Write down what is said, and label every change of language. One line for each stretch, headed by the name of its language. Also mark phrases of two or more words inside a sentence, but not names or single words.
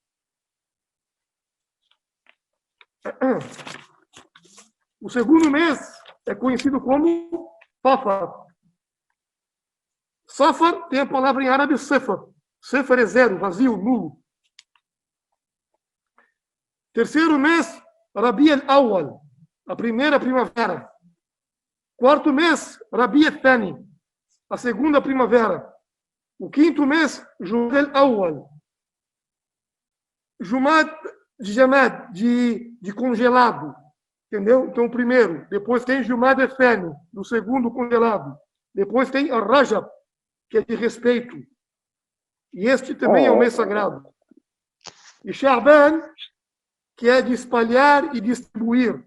Portuguese: O segundo mês é conhecido como Safar. Safar tem a palavra em árabe Safar. Safar é 0, vazio, nulo. Terceiro mês, Rabi al-Awwal, a primeira primavera. Quarto mês, Rabi al-Thani, a segunda primavera. O quinto mês, Jumad al-Awwal. Jumad de Jamad, de congelado. Entendeu? Então, o primeiro. Depois tem Jumad al-Thani, do segundo congelado. Depois tem Rajab, que é de respeito. E este também é um mês sagrado. E Sha'ban, que é de espalhar e distribuir.